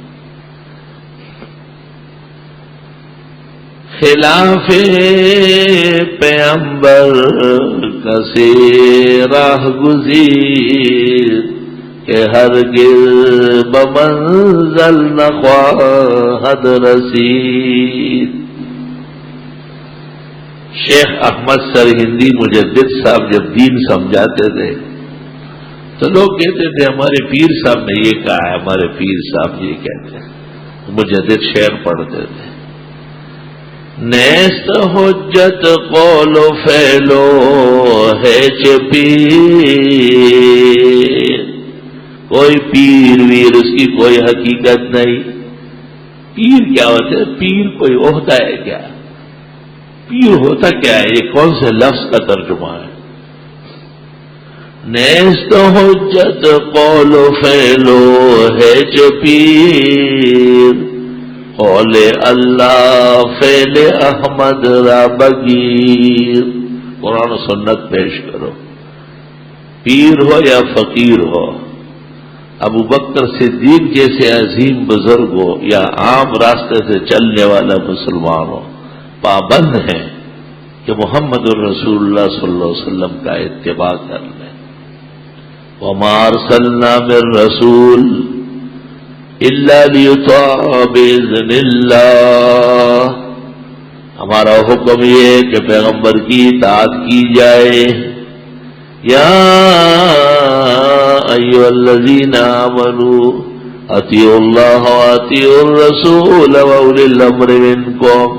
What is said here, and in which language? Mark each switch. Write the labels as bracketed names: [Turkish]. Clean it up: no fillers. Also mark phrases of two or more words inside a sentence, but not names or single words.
[Persian] خلاف پیغمبر کسی راہ گزیر کہ ہرگز بمنزل نہ خواہد رسید. [Urdu] شیخ احمد سرہندی مجدد صاحب جب دین سمجھاتے تھے تو لوگ کہتے تھے ہمارے پیر صاحب نے یہ کہا ہے، ہمارے پیر صاحب یہ کہتے ہیں، مجدد شعر پڑھتے تھے، [Persian] نیست حجت قول و فعلو ہے چ پیر، [Urdu] کوئی پیر ویر اس کی کوئی حقیقت نہیں۔ پیر کیا ہوتا ہے؟ پیر کوئی عہدہ ہے کیا؟ پیر ہوتا کیا ہے؟ یہ کون سے لفظ کا ترجمہ ہے؟ [Persian] نیست حجت قول و فعلو ہے چ پیر، قول اللہ فعل احمد را بگیر۔ [Urdu] قرآن و سنت پیش کرو، پیر ہو یا فقیر ہو، ابو بکر صدیق جیسے عظیم بزرگ ہو یا عام راستے سے چلنے والا مسلمان ہو، پابند ہیں کہ محمد الرسول اللہ [Arabic] صلی اللہ علیہ وسلم [Urdu] کا اتباع کر لیں۔ [Arabic] وما ارسلنا من رسول الا لیطاع باذن اللہ، [Urdu] ہمارا حکم یہ ہے کہ پیغمبر کی اطاعت کی جائے۔ [Arabic] یا ایھا الذین آمنوا اطیعوا اللہ واطیعوا الرسول واولی الامر منکم،